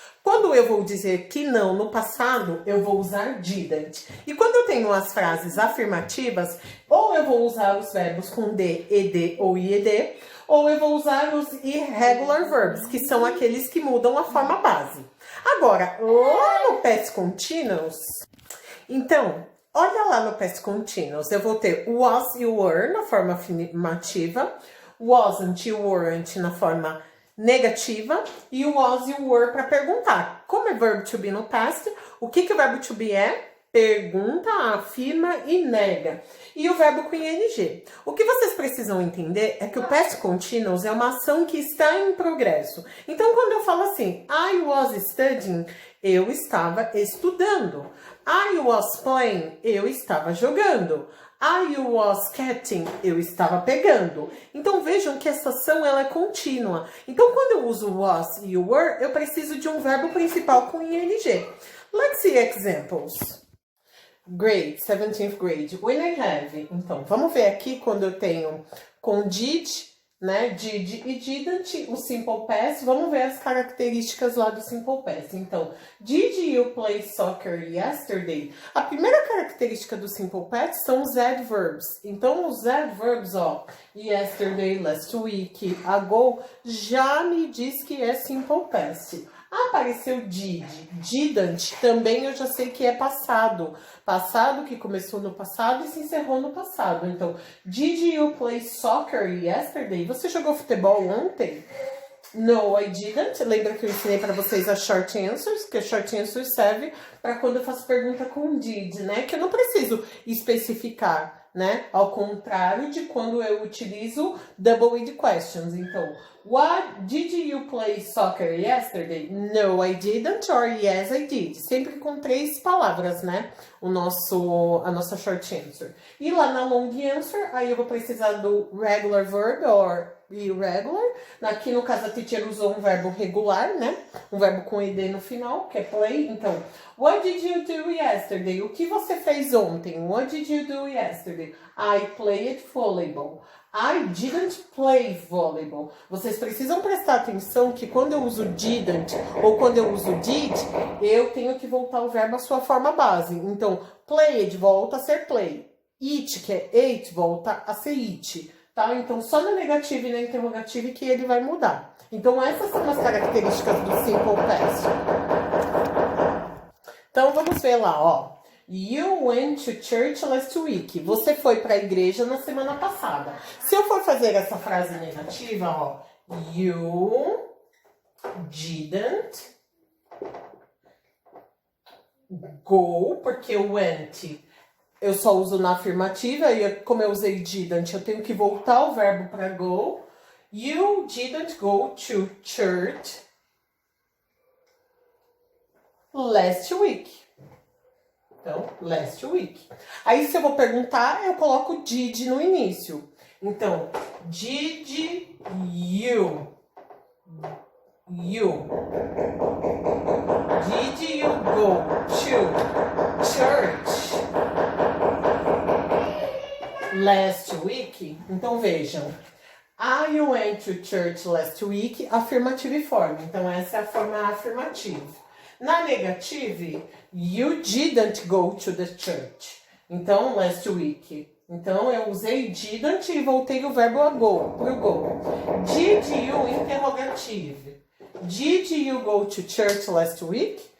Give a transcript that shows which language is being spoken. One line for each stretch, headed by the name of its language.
Portuguese: Quando eu vou dizer que não no passado, eu vou usar didn't. E quando eu tenho as frases afirmativas, ou eu vou usar os verbos com D, ED ou IED, ou eu vou usar os irregular verbs, que são aqueles que mudam a forma base. Agora, lá no past continuous, então, olha lá no past continuous, eu vou ter was e were na forma afirmativa, wasn't e weren't na forma negativa, e o was e o were para perguntar. Como é verbo to be no past, o que o verbo to be é? Pergunta, afirma e nega. E o verbo com ing. O que vocês precisam entender é que o past continuous é uma ação que está em progresso. Então, quando eu falo assim,
English: I was studying,
Portuguese: eu estava estudando.
English: I was playing,
Portuguese: eu estava jogando.
English: I was catching,
Portuguese: eu estava pegando. Então, vejam que essa ação ela é contínua. Então, quando eu uso was e were, eu preciso de um verbo principal com ing.
English: Let's see examples. Grade, 17th grade. When I have.
Portuguese: Então, vamos ver aqui quando eu tenho com did, né? Did e didn't, o simple past. Vamos ver as características lá do simple past.
English: Então, did you play soccer yesterday?
Portuguese: A primeira característica do simple past são os adverbs. Então, os adverbs, ó, yesterday, last week, ago, já me diz que é simple past. Apareceu did, didn't, também eu já sei que é passado. Passado que começou no passado e se encerrou no passado.
English: Então, did you play soccer yesterday?
Portuguese: Você jogou futebol ontem?
English: No, I didn't.
Portuguese: Lembra que eu ensinei para vocês as short answers? Que a short answer serve para quando eu faço pergunta com did, né? Que eu não preciso especificar, né? Ao contrário de quando eu utilizo double-ed questions.
English: Então, what did you play soccer yesterday? No, I didn't, or yes, I did.
Portuguese: Sempre com 3 palavras, né? A nossa short answer. E lá na long answer, aí eu vou precisar do regular verb, or irregular. Aqui no caso a teacher usou um verbo regular, né? Um verbo com ed no final, que é play. Então,
English: what did you do yesterday?
Portuguese: O que você fez ontem?
English: What did you do yesterday? I played volleyball. I didn't play volleyball.
Portuguese: Vocês precisam prestar atenção que quando eu uso didn't ou quando eu uso did, eu tenho que voltar o verbo à sua forma base. Então, played volta a ser play. Eat, que é ate, volta a ser eat. Tá? Então, só na negativa e na interrogativa que ele vai mudar. Então, essas são as características do simple past. Então, vamos ver lá, ó.
English: You went to church last week.
Portuguese: Você foi para a igreja na semana passada. Se eu for fazer essa frase negativa, ó.
English: You didn't go,
Portuguese: porque o went eu só uso na afirmativa, e como eu usei didn't, eu tenho que voltar o verbo para go.
English: You didn't go to church last week. Então, last week.
Portuguese: Aí, se eu vou perguntar, eu coloco did no início.
English: Então, did you? Did you go to church last week?
Portuguese: Então, vejam.
English: I went to church last week, afirmative form.
Portuguese: Então, essa é a forma afirmativa.
English: Na negative, you didn't go to the church.
Portuguese: Então, last week. Então, eu usei didn't e voltei o verbo a go, pro go.
English: Did you, interrogative. Did you go to church last week?